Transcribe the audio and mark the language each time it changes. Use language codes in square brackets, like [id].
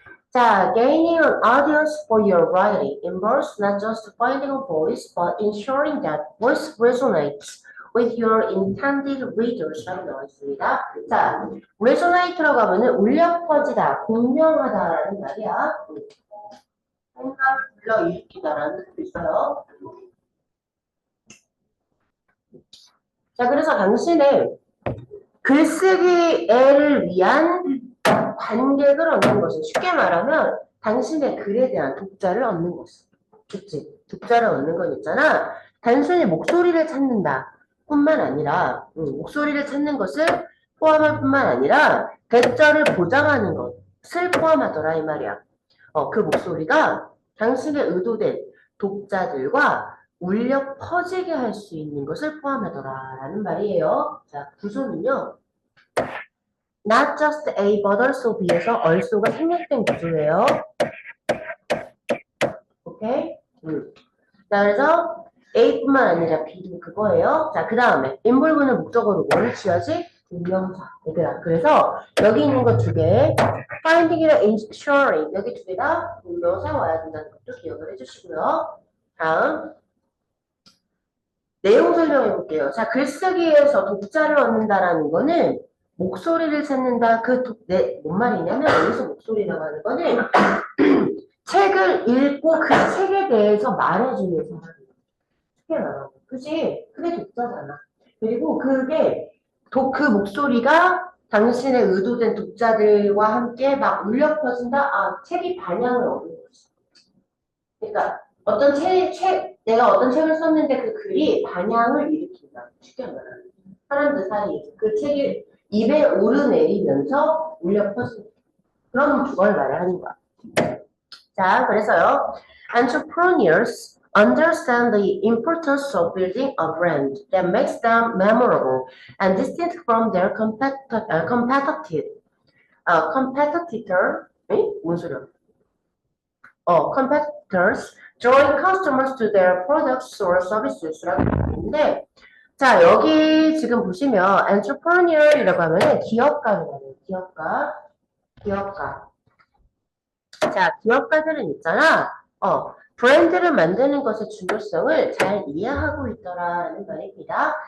[en] 자, gaining an audience for your writing involves not just finding a voice, but ensuring that voice resonates with your intended readers. [ko] 라고 나와 있습니다. 자, resonate라고 하면은 울려 퍼지다, 공명하다라는 말이야. 생각을 불러일으키다라는 뜻도 있어요. 자, 그래서 당신의 글쓰기를 위한 관객을 얻는 것은 쉽게 말하면 당신의 글에 대한 독자를 얻는 것이. 그치? 독자를 얻는 건 있잖아. 단순히 목소리를 찾는다 뿐만 아니라 목소리를 찾는 것을 포함할 뿐만 아니라 대절을 보장하는 것을 포함하더라 이 말이야. 그 목소리가 당신의 의도된 독자들과 울려 퍼지게 할 수 있는 것을 포함하더라 라는 말이에요. 자, 구조는요. [en] Not just A but also B [ko] 에서 also가 생략된 구조예요. 오케이? 자, 그래서 A뿐만 아니라 B도 그거예요. 자, 그 다음에 involve는 목적어로 뭐를 취하지? 동명사. 얘들아. 그래서 여기 있는 거 두 개, finding이랑 ensuring 여기 두 개 다 동명사 와야 된다는 것도 기억을 해주시고요. 다음 내용 설명해 볼게요. 자, 글쓰기에서 독자를 얻는다라는 거는 목소리를 찾는다. 뭔 말이냐면 여기서 목소리라고 하는 거는 책을 읽고 그 책에 대해서 말해주는 사람이에요. 쉽게 말하면. 그치? 그게 독자잖아. 그리고 그 목소리가 당신의 의도된 독자들과 함께 막 울려 퍼진다? 아, 책이 반향을 얻는 거지. 그러니까 내가 어떤 책을 썼는데 그 글이 반향을 일으킨다. 쉽게 말하면. 사람들 사이에 그 책이 입에 오르내리면서 울려 퍼진다. 그런 그걸 말하는 거야. 자, 그래서요. [en] Entrepreneurs understand the importance of building a brand that makes them memorable and distinct from their competitor, [ko] 뭔 소리야? [en] competitors, drawing customers to their products or services [ko] 라고 있는데, 자, 여기 지금 보시면 entrepreneur이라고 하면은 기업가라고 기업가. 자, 기업가들은 있잖아. 브랜드를 만드는 것의 중요성을 잘 이해하고 있더라라는 말입니다.